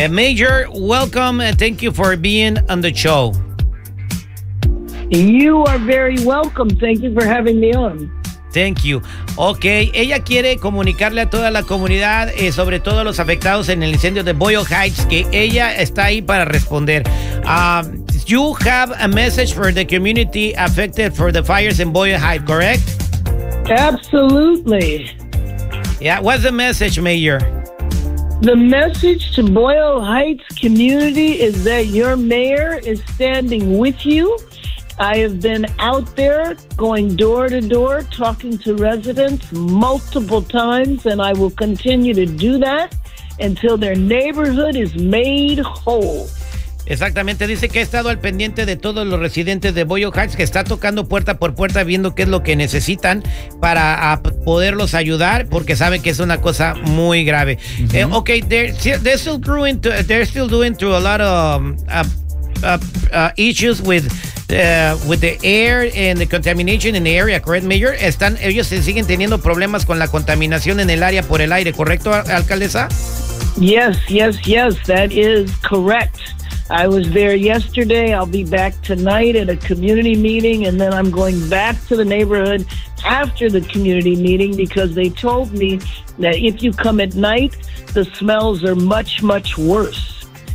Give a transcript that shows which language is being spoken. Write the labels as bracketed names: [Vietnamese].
[English] Major, welcome. Thank you for being on the show. You are very welcome. Thank you for having me on. Thank you. [Spanish] Ok, ella quiere comunicarle a toda la comunidad, sobre todo a los afectados en el incendio de Boyle Heights, que ella está ahí para responder. [English] You have a message for the community affected for the fires in Boyle Heights, correct? Absolutely. Yeah, what's the message, Mayor? The message to Boyle Heights community is that your mayor is standing with you. I have been out there going door to door, talking to residents multiple times, and I will continue to do that until their neighborhood is made whole. [Spanish] Exactamente, dice que ha estado al pendiente de todos los residentes de Boyle Heights, que está tocando puerta por puerta viendo qué es lo que necesitan para poderlos ayudar, porque sabe que es una cosa muy grave. Mm-hmm. [English] Okay, they're still doing through a lot of issues with the air and the contamination in the area, correct, Mayor? [Spanish] Ellos siguen teniendo problemas con la contaminación en el área por el aire, ¿correcto, alcaldesa? [English] Yes, that is correct. I was there yesterday, I'll be back tonight at a community meeting, and then I'm going back to the neighborhood after the community meeting, because they told me that if you come at night, the smells are much, much worse.